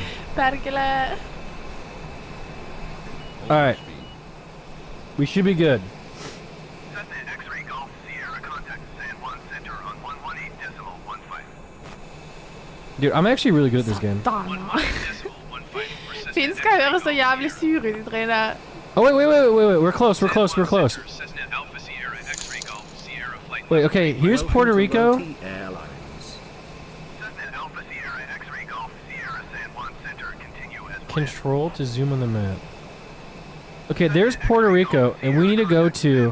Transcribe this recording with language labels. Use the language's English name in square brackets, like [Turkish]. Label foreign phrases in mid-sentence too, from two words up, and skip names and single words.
[Finnish] Perkele. [English] Alright. We should be good. Cessna X-ray Golf Sierra contact San Juan Center on 118.15. Dude, I'm actually really good at this game. Dana. 118.15 for Cessna [Norwegian] Finska høres så jævlig sur ut, de tre der. [English] Oh, wait. We're close. Close. Cessna Alpha Sierra X-ray Golf Sierra flight. Wait, okay. Here's Puerto Rico. Welcome to Roti Airlines. Cessna Alpha Sierra X-ray Golf Sierra San Juan Center continue as planned. Control to zoom on the map. Okay, there's Puerto Rico, and we need to go to...